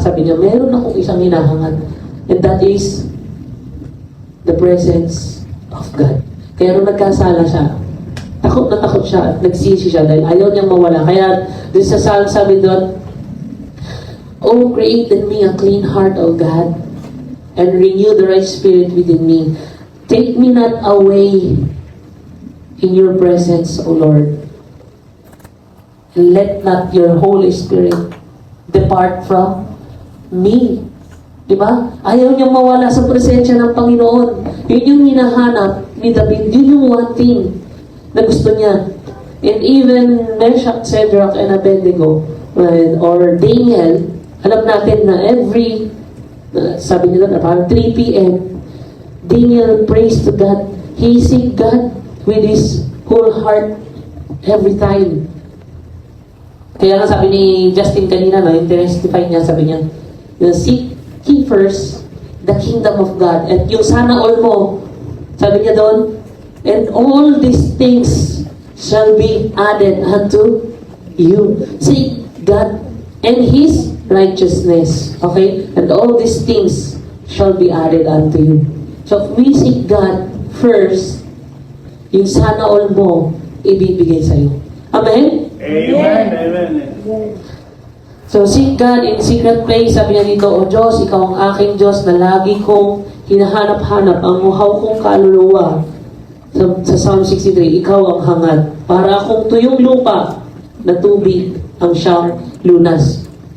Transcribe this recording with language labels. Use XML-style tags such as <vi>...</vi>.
<tl>Sabi niya, meron akong isang hinahangad.</tl> <en>And that is the presence of God.</en> <tl>Kaya nung nagkasala siya, takot na takot siya at nagsisi siya dahil ayaw niyang mawala. Kaya dun sa Psalm sabi doon,</tl> <en>oh, create in me a clean heart, O God, and renew the right spirit within me. Take me not away in your presence, O Lord. And let not your Holy Spirit depart from me.</en> <tl>Diba? Ayaw niyang mawala sa presensya ng Panginoon. Yun yung hinahanap ni David. Yun yung</tl> <en>one thing</en> <tl>na gusto niya.</tl> <en>And even Meshach, Shadrach, and Abednego, or Daniel,</en> <tl>alam natin na</tl> <en>every,</en> <tl>sabi nila na parang</tl> <en>3 p.m., Daniel prays to God. He seek God with his whole heart every time.</en> <tl>Kaya nga sabi ni Justin kanina, no, testify niya, sabi niya,</tl> <en>seek ye first the kingdom of God.</en> <tl>At yung sana all mo, sabi niya doon,</tl> <en>and all these things shall be added unto you. See, God and His righteousness. Okay? And all these things shall be added unto you. So if we seek God first,</en> <tl>yung sana all mo, ibibigay sa'yo.</tl> <en>Amen? Amen. Amen. So, seek God in secret place.</en> <tl>Sabi niya dito, O Diyos, Ikaw ang aking Diyos na lagi kong hinahanap-hanap ang muhaw kong kaluluwa. Sa Psalm 63, Ikaw ang hangad. Para akong tuyong lupa na tubig ang siyang lunas.</tl>